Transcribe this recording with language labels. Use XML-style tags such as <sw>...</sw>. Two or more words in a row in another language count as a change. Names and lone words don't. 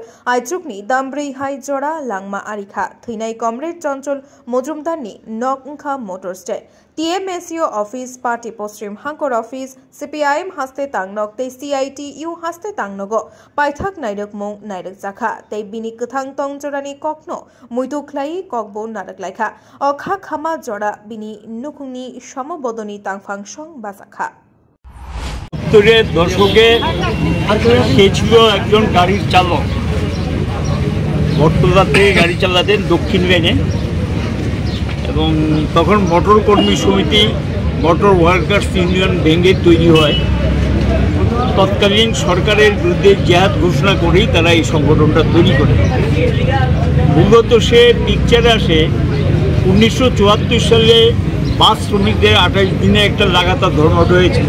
<trp>आइजुकनि दामब्रै हाइ जरा लांमा आरिखा थैनाय कमरेड चंचल मजुमदारनि नकंखा मोटर स्टेट टीएमएसयू ऑफिस पार्टी पश्चिम हांकर ऑफिस सीपीआईएम हस्ते तांगनक ते सीआईटीयू हस्ते तांगनगो पाइथाक नाइरकमुं नाइरक जाखा ते बिनि कथां तं जरानि कखनो मुइतुखलाई ककबो नारक लाइखा अखा खामा जरा बिनि नुखुंनि समबदनि तांफांसं बाजाखा</trp> <bn>উত্তরে দশকে সে ছিল একজন গাড়ির চালক বটতলাতে গাড়ি চালাতেন দক্ষিণ লাইনে এবং তখন মোটর কর্মী সমিতি মোটর ওয়ার্কার্স ইউনিয়ন ভেঙে তৈরি হয়। তৎকালীন সরকারের বিরুদ্ধে জিহাদ ঘোষণা করেই তারা এই সংগঠনটা তৈরি করে। মূলত সে পিকচারে আসে 1974 সালে বাস শ্রমিকদের 28 দিনে একটা লাগাতার ধর্মঘট হয়েছিল।</bn>